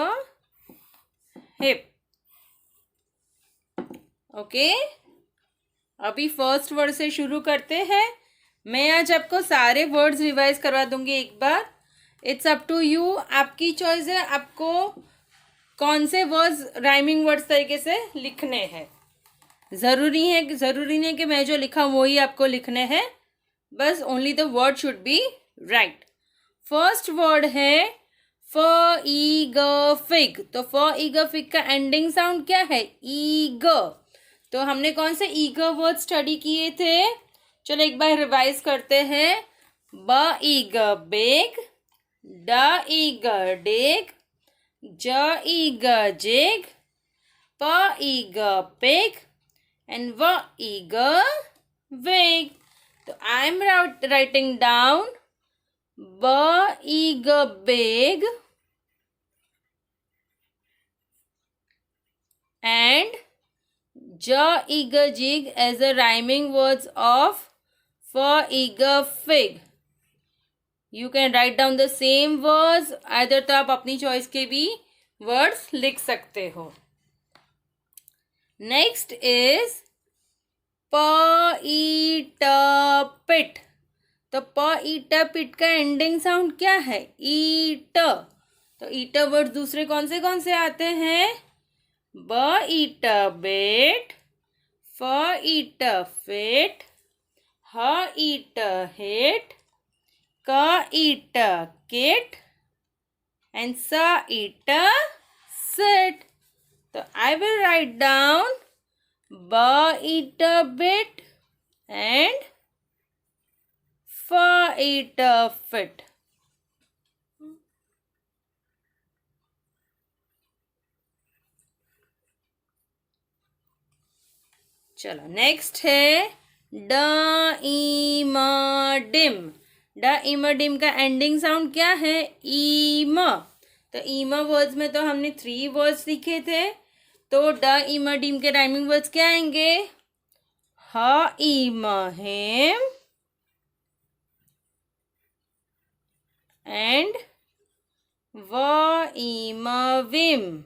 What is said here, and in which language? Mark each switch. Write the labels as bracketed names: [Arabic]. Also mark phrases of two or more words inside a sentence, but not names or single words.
[English] Hip. Okay. [Hindi] अभी [English] first word [Hindi] से शुरू करते हैं। मैं आज आपको सारे [English] words revise [Hindi] करवा दूंगी एक बार। [English] it's up to you, [Hindi] आपकी चॉइस है आपको कौन से [English] words rhyming words [Hindi] तरीके से लिखने हैं। ज़रूरी नहीं है कि मैं जो लिखा वही आपको लिखने हैं, बस [English] only the word should be right. first word [Hindi] है फ ई ग फिग। तो फ ई ग फिग का [English] ending sound [Hindi] क्या है? ई ग। तो हमने कौन से ई ग वर्ड स्टडी किए थे? चलो एक बार रिवाइज करते हैं। ब ई ग बेग, ड ई ग डेग, ज ई ग जेग, प ई ग पिग [English] and v eager wig. So I am writing down b eager big and j eager jig as the rhyming words of f eager fig. You can write down the same words, either [Hindi] तो आप अपनी चॉइस के भी वर्ड्स लिख सकते हो। [English] next is [Hindi] प ई ट पिट। तो प ई ट पिट का [English] ending sound [Hindi] क्या है? ई ट। तो ई ट वर्ड दूसरे कौन से आते हैं? ब ई ट बेट, फ ई ट फिट, ह ई ट हिट, क ई ट किट एंड स ई ट सिट। [English] तो I will write down b eat a bit and f eat a fit. [Hindi] चलो नेक्स्ट है ड इम डिम। ड इम डिम का [English] ending sound [Hindi] क्या है? ईम। तो ईम वर्ड्स में तो हमने 3 वर्ड्स लिखे थे, तो ड इम डिम के [English] rhyming words [Hindi] क्या आएंगे? ह इम हेम एंड व इम विम।